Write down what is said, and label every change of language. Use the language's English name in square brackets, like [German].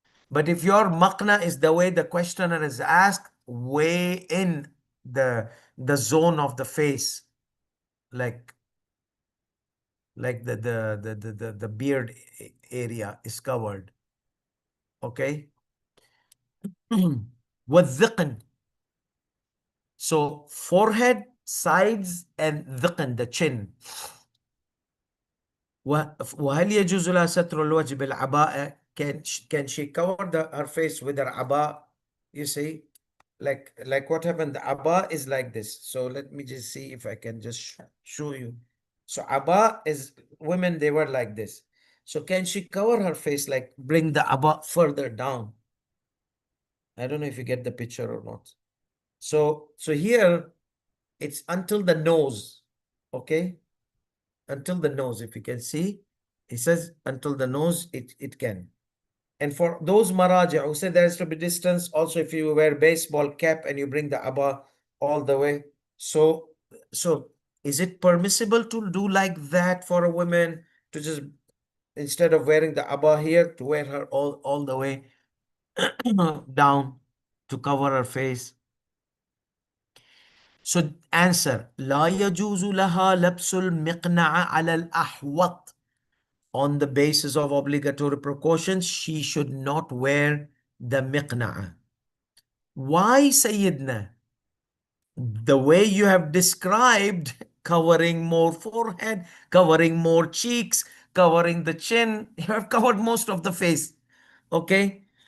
[English] But if your maqna is the way the questioner is asked, way in the zone of the face, like the beard area is covered. Okay. [Arabic] والذقن. [English] So forehead, sides, and ذقن, the chin. [Arabic] وهل يجوز لها ستر الوجه بالعباءة? [English] Can she cover her face with her aba? You see, like what happened. The aba is like this. So let me just see if I can just show you. So aba is, women, they were like this. So can she cover her face, like bring the aba further down? I don't know if you get the picture or not. So here it's until the nose. Okay, until the nose. If you can see, it says until the nose, it can. And for those maraja who say there has to be distance, also if you wear baseball cap and you bring the abba all the way, so is it permissible to do like that for a woman, to just, instead of wearing the abba here, to wear her all the way down to cover her face? So answer, [Arabic] لا يجوز لها لبس المقنعة على الأحوط. [English] On the basis of obligatory precautions, she should not wear the miqna'a. Why, Sayyidina? The way you have described, covering more forehead, covering more cheeks, covering the chin, you have covered most of the face. Okay?